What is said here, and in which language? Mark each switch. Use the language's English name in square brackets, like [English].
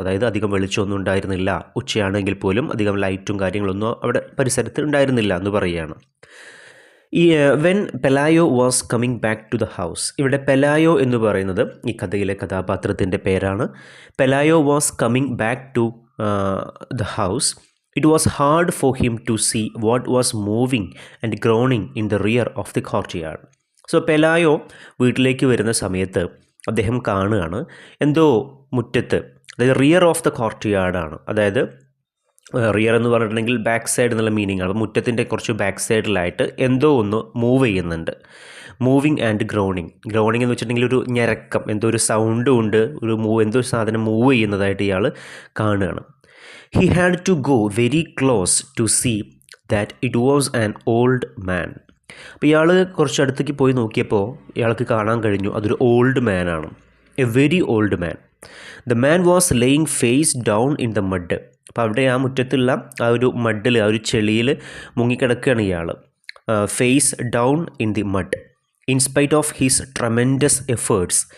[Malayalam] അതായത് അധികം വെളിച്ചമൊന്നും ഉണ്ടായിരുന്നില്ല. ഉച്ചയാണെങ്കിൽ പോലും അധികം ലൈറ്റും കാര്യങ്ങളൊന്നും അവിടെ പരിസരത്ത് ഉണ്ടായിരുന്നില്ല എന്ന് പറയുകയാണ്. ഈ [English] when Pelayo was coming back to the house, [Malayalam] ഇവിടെ പെലായോ എന്ന് പറയുന്നത് ഈ കഥയിലെ കഥാപാത്രത്തിൻ്റെ പേരാണ്. [English] Pelayo was coming back to the house. It was hard for him to see what was moving and groaning in the rear of the courtyard. [Malayalam] So പെലായോ വീട്ടിലേക്ക് വരുന്ന സമയത്ത് അദ്ദേഹം കാണുകയാണ് എന്തോ മുറ്റത്ത്, അതായത് [English] Rear of the കോർട്ട്യാർഡാണ്. [Malayalam] അതായത് റിയർ എന്ന് പറഞ്ഞിട്ടുണ്ടെങ്കിൽ ബാക്ക് സൈഡ് എന്നുള്ള മീനിങ് ആണ്. മുറ്റത്തിൻ്റെ കുറച്ച് ബാക്ക് സൈഡിലായിട്ട് എന്തോ ഒന്ന് മൂവ് ചെയ്യുന്നുണ്ട്. [English] moving and groaning [Malayalam] എന്ന് വെച്ചിട്ടുണ്ടെങ്കിൽ ഒരു ഞരക്കം, എന്തോ ഒരു സൗണ്ടും ഉണ്ട്, എന്തോ ഒരു സാധനം മൂവ് ചെയ്യുന്നതായിട്ട് ഇയാൾ കാണുകയാണ്. [English] He had to go very close to see that it was an old man. [Malayalam] അപ്പോൾ ഇയാൾ കുറച്ച് അടുത്തേക്ക് പോയി നോക്കിയപ്പോൾ ഇയാൾക്ക് കാണാൻ കഴിഞ്ഞു അതൊരു ഓൾഡ് മാൻ ആണ്. [English] A very old man. The man was laying face down in the mud. [Malayalam] അപ്പോൾ അവിടെ ആ മുറ്റത്തുള്ള ആ ഒരു മഡിൽ, ആ ഒരു ചെളിയിൽ മുങ്ങിക്കിടക്കുകയാണ് ഇയാൾ. [English] Face down in the mud. In spite of his tremendous efforts.